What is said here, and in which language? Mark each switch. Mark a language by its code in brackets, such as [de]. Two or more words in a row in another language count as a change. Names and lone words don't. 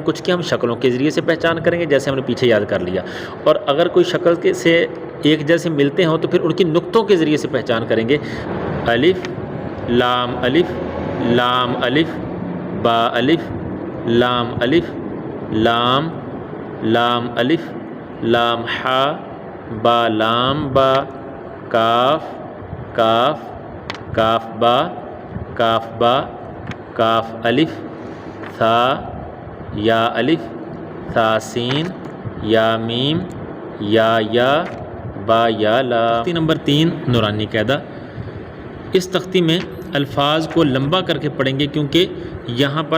[ur] کچھ کی ہم شکلوں کے ذریعے سے پہچان کریں گے، جیسے ہم نے پیچھے یاد کر لیا، اور اگر کوئی شکل سے ایک جیسے ملتے ہوں تو پھر ان کی نقطوں کے ذریعے سے پہچان کریں گے۔ [ar] الف، لام الف، لام الف، با الف، لام الف، لام، لام الف، لام حا، با لام با، کاف، کاف، کاف با، کاف با، کاف الف، ثا، یا الف، ثا سین، یا میم، یا، با یا لا۔ [ur] تختی نمبر 3 نورانی قاعدہ۔ اس تختی میں الفاظ کو لمبا کر کے پڑھیں گے کیونکہ یہاں پر